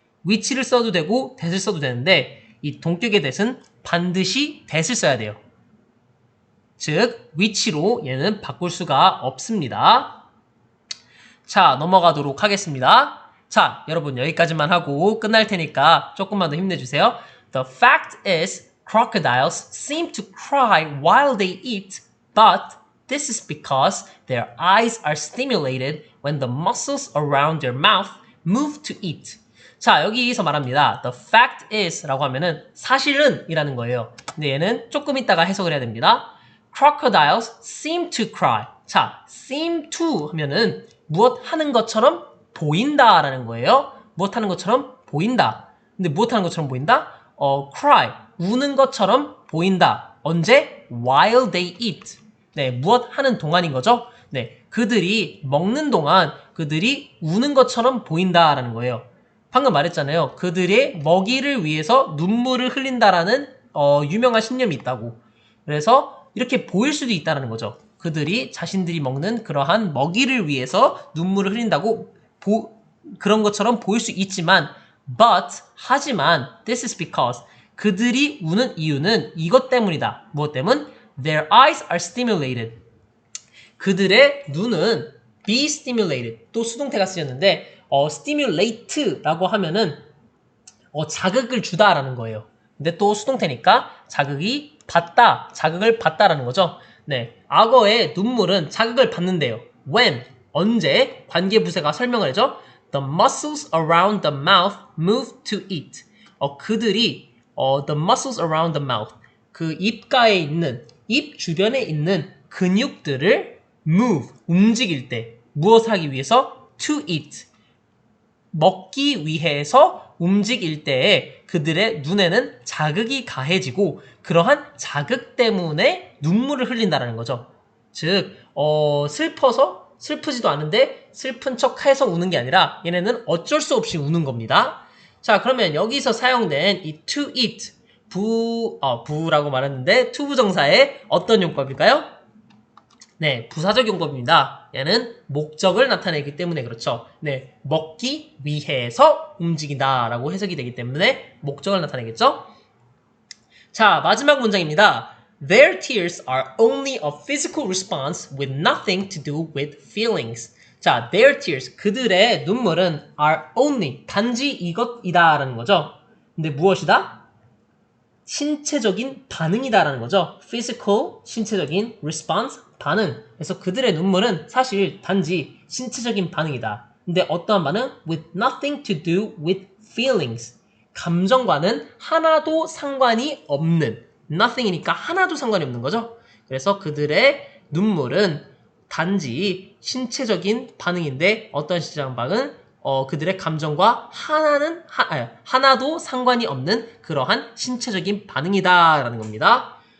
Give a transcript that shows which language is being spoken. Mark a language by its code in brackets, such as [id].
[ko] which를 써도 되고 that을 써도 되는데 이 동격의 that은 반드시 that을 써야 돼요. 즉 which로 얘는 바꿀 수가 없습니다. 자, 넘어가도록 하겠습니다. 자, 여러분 여기까지만 하고 끝날 테니까 조금만 더 힘내주세요. [en] The fact is crocodiles seem to cry while they eat, but this is because their eyes are stimulated when the muscles around their mouth move to eat. [ko] 자, 여기서 말합니다. [en] The fact is [ko] 라고 하면은 사실은 이라는 거예요. 근데 얘는 조금 있다가 해석을 해야 됩니다. [en] Crocodiles seem to cry. [ko] 자, seem to 하면은 무엇 하는 것처럼 보인다 라는 거예요. 무엇 하는 것처럼 보인다. 근데 무엇 하는 것처럼 보인다? cry. 우는 것처럼 보인다. 언제? [en] While they eat. [ko] 네, 무엇 하는 동안인 거죠? 네, 그들이 먹는 동안 그들이 우는 것처럼 보인다라는 거예요. 방금 말했잖아요. 그들의 먹이를 위해서 눈물을 흘린다라는 유명한 신념이 있다고. 그래서 이렇게 보일 수도 있다라는 거죠. 그들이 자신들이 먹는 그러한 먹이를 위해서 눈물을 흘린다고 그런 것처럼 보일 수 있지만 하지만 [en] this is because [ko] 그들이 우는 이유는 이것 때문이다. 무엇 때문? [en] Their eyes are stimulated. [ko] 그들의 눈은 [en] be stimulated. [ko] 또 수동태가 쓰였는데 stimulate라고 하면은 자극을 주다라는 거예요. 근데 또 수동태니까 자극을 받다라는 거죠. 네, 악어의 눈물은 자극을 받는데요. When, 언제, 관계부사가 설명을 해줘. [en] The muscles around the mouth move to eat. [ko] 그들이 [en] the muscles around the mouth, [ko] 그 입가에 있는, 입 주변에 있는 근육들을 move, 움직일 때 무엇을 하기 위해서? [en] To eat, [ko] 먹기 위해서 움직일 때에 그들의 눈에는 자극이 가해지고 그러한 자극 때문에 눈물을 흘린다는 거죠. 즉 슬퍼서 슬프지도 않은데 슬픈 척해서 우는 게 아니라 얘네는 어쩔 수 없이 우는 겁니다. 자, 그러면 여기서 사용된 이 to eat, 부라고 말했는데 to 부정사의 어떤 용법일까요? 네, 부사적 용법입니다. 얘는 목적을 나타내기 때문에 그렇죠. 네, 먹기 위해서 움직인다라고 해석이 되기 때문에 목적을 나타내겠죠? 자, 마지막 문장입니다. [en] Their tears are only a physical response with nothing to do with feelings. [ko] 자, [en] their tears, [ko] 그들의 눈물은 [en] are only, [ko] 단지 이것이다 라는 거죠. 근데 무엇이다? 신체적인 반응이다라는 거죠. physical, 신체적인, response, 반응. 그래서 그들의 눈물은 사실 단지 신체적인 반응이다. 근데 어떠한 반응? [en] with nothing to do with feelings. [ko] 감정과는 하나도 상관이 없는, nothing이니까 하나도 상관이 없는 거죠. 그래서 그들의 눈물은 단지 신체적인 반응인데 어떤 신체적인 반응? 그들의 감정과 하나도 상관이 없는 그러한 신체적인 반응이다라는 겁니다.